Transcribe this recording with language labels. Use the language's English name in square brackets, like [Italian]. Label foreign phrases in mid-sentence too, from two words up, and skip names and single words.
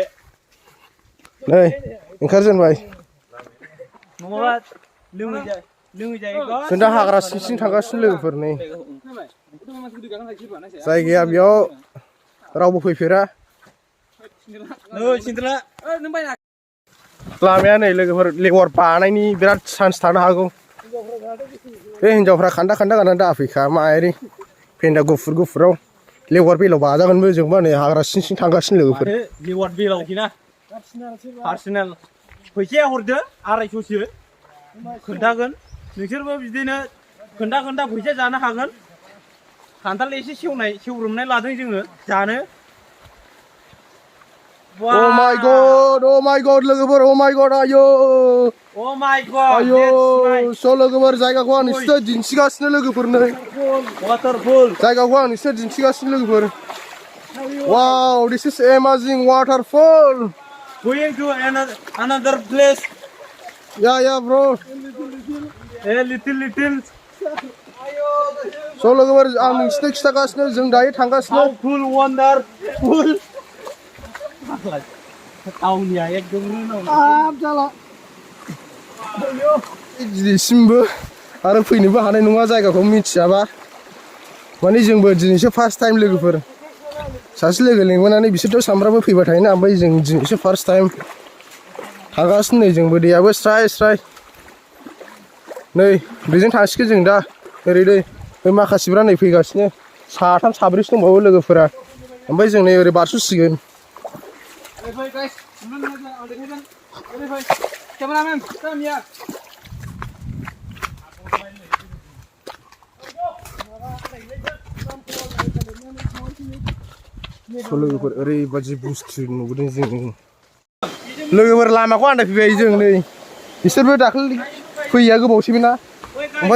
[Bodo] नै ओंखारजेनबाय जों दा हाग्रा सिं सिं थांगासिनो लोगोफोर नै जायगाया बेयाव रावबो फैफेरा लामाया नै लोगोफोर लेवार बानायनि बिराद चान्स थानो हागौ बे हिनजावफ्रा खान्दा खान्दा गाननानै दाफैखा मायारि फेन्दा गुफुर गुफुराव लेवार बेलाव बाजागोनबो जोंबा नै हाग्रा सिं सिं थांगासिनो लोगोफोर लेवार बेलावखिना पार्सनेल फैसाया हरदो 250सो खोन्थागोन नोंसोरबो बिदिनो खोन्था फैसा जानो हागोन खान्थाल एसे सेवरोमनाय लादों जोङो जानो [English] Oh my god लोगोफोर oh my god आयो oh my god [Bodo] आयो स' लोगोफोर जायगाखौ आं नोंसोरनो दिन्थिगासिनो लोगोफोर नै [English] waterfall [Bodo] जायगाखौ आं नोंसोरनो दिन्थिगासिनो लोगोफोर [English] wow this is amazing waterfall going to another place yeah bro a little [Bodo] स' लोगोफोर आं नोंसोरनो खिथागासिनो जों दायो थांगासिनो [English] cool wonderful [Bodo] टाउनिया एकदम जाला दिनैसिमबो आरो फैनोबो हानाय नङा जायगाखौ मिथियाबा माने जोंबो दिनैसो [English] first time [Bodo] लोगोफोर सासे लोगो लेंबोनानै बिसोरथ' सामफ्रामबो फैबाय थायोना ओमफ्राय जों दिनैसो [English] first time [Bodo] थांगासिनो नै जोंबो दैयाबो स्राय नै बेजों थांसिगोन जों दा ओरै दै बे माखासेफ्रा नै फैगासिनो 3 4सो दंबावो लोगोफोरा ओमफ्राय जों नै ओरै बारस'सिगोन [English] Cameraman, come here. [Bodo] लोगोफोर ओरैबादि बुस्थु नुबोदों जों लोगोफोर लामाखौ आन्दायफैबाय जों नै बिसोरबो दाखालि फैया गोबावसैमोन ना ओमफ्राय